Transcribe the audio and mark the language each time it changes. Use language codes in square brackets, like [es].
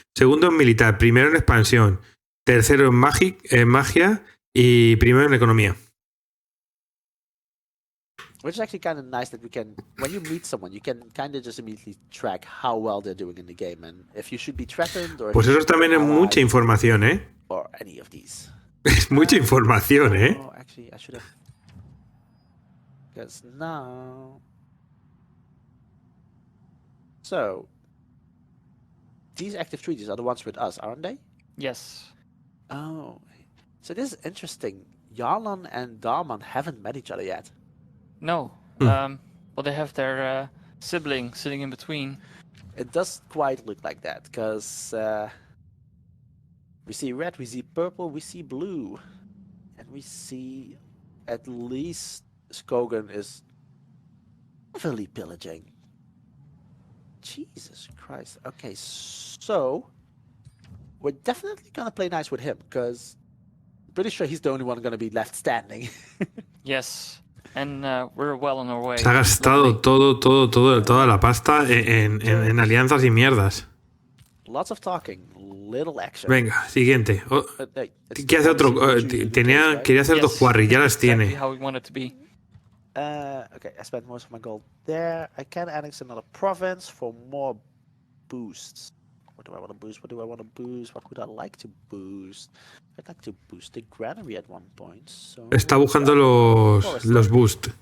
[es] Segundo en militar, primero en expansión, tercero en magia y primero en economía. [en] Which is actually kind of nice that we can, when you meet someone, you can kind of just immediately track how well they're doing in the game and if you should be threatened or. [es] Pues eso también es mucha información, ¿eh? [en] Or any of these. [es] Es mucha información, ¿eh? [en] Oh, actually, I should have. Because now. So. These active treaties are the ones with us, aren't they? Yes. Oh. So this is interesting. Yarlan and Darman haven't met each other yet. No. Well, they have their sibling sitting in between. It does quite look like that, because we see red, we see purple, we see blue. And we see at least Skogan is heavily pillaging. Jesus Christ. Okay, so we're definitely going to play nice with him, because I'm pretty sure he's the only one going to be left standing. Yes. And we're well on our way. [es] Se ha gastado toda la pasta en alianzas y mierdas. [en] Lots of talking, little action. [es] Venga, siguiente. ¿Qué hace otro? Quería hacer dos quarries, ya las tiene. [en] How we want it to be. Okay, I spent most of my gold there. I can annex another province for more boosts. What do I want to boost? What do I want to boost? What would I like to boost? I'd like to boost the granary at one point. So [es] Está buscando los boost.